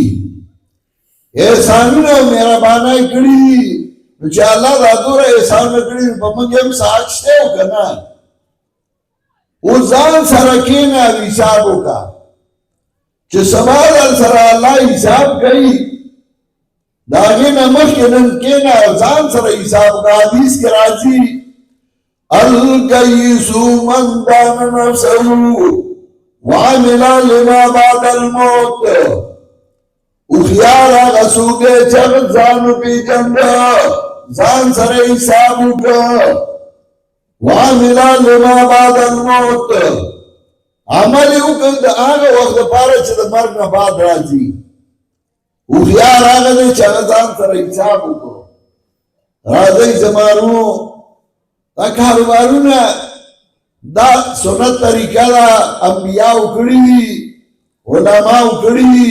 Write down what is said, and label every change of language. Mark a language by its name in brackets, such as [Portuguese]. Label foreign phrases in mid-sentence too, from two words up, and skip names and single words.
[Pashto] احسانونه او مهربانۍ کړي دي، نو چې الله دا دومره احسانونه کړي دي، په موږ هم څه حق شته او که نه؟ اوس ځان سره کښېنه او حساب وکړه چې سبا در سره الله حساب کوي. د هغې نه مخکې نن کښېنه او ځان سره حساب وکړه. حدیث کې راځي [Arabic] الکیس من دان نفسه وعمل لما بعد الموت، [Pashto] هوښیار هغه څوک دی چې هغه ځان وپېژنده، ځان سره حساب وکړه. [Arabic] وعمل لما بعد الموت، [Pashto] عمل یې وکړه د هغه وخت دپاره چې د مرګ نه بعد راځي. هوښیار هغه دی چې هغه ځان سره حساب وکړو. راځئ زمانو دا کاروبارونه دا سنت طریقه ده، انبیاو کړي دي، علماو کړي دي.